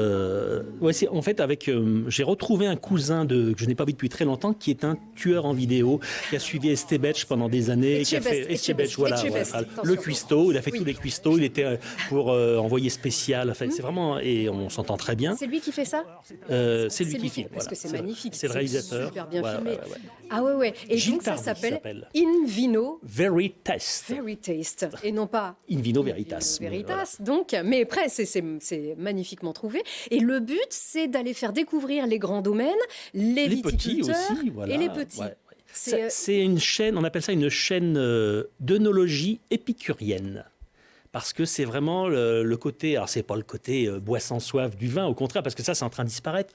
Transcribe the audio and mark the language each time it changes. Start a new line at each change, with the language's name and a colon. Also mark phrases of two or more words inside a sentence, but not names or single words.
French: En fait, j'ai retrouvé un cousin que je n'ai pas vu depuis très longtemps, qui est un tueur en vidéo, qui a suivi Estébetch pendant des années. Estébetch, voilà. Le cuistot, il a fait tous les cuistots. Il était pour envoyé spécial. Enfin, c'est vraiment... Et on s'entend très bien. C'est lui qui fait ça? C'est lui qui filme. Parce que c'est magnifique. C'est le réalisateur. Super bien filmé. Ouais. Ah ouais. Et Gilles donc ça Tardy s'appelle In Vino Veritas. Et non pas In Vino Veritas. Donc, mais après, c'est magnifiquement trouvé. Et le but, c'est d'aller faire découvrir les grands domaines, les viticulteurs petits aussi, et les petits. Ouais. C'est une chaîne, on appelle ça une chaîne d'œnologie épicurienne. Parce que c'est vraiment le côté... Alors, c'est pas le côté bois sans soif du vin, au contraire, parce que ça, c'est en train de disparaître.